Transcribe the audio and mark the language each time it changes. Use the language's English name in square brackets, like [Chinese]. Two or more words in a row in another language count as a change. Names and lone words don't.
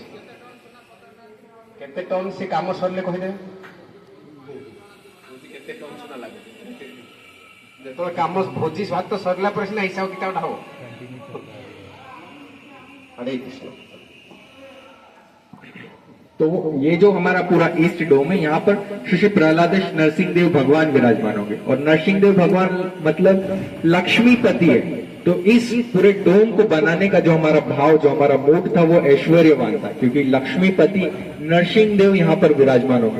[Odia] କେତେ ଟନ୍ ସେ କାମ ସରିଲେ କହିଦେବେ କେତେ ଟନ୍ ସୁନା ଲାଗୁଛି। ଯେତେବେଳେ କାମ ଭୋଜି ଭାତ ସରିଲା ପରେ ସିନା ହିସାବ କିତାବଟା ହବ। ହରେ କୃଷ୍ଣ। [Hindi] तो ये जो हमारा पूरा ईस्ट डोम है, यहाँ पर श्री श्री प्रहलादेश नरसिंह देव भगवान विराजमान होंगे। और नरसिंह देव भगवान मतलब लक्ष्मीपति है। तो इस पूरे डोम को बनाने का जो हमारा भाव, जो हमारा मूड था, वो ऐश्वर्यवान था, क्योंकि लक्ष्मीपति नरसिंह देव यहाँ पर विराजमान होंगे।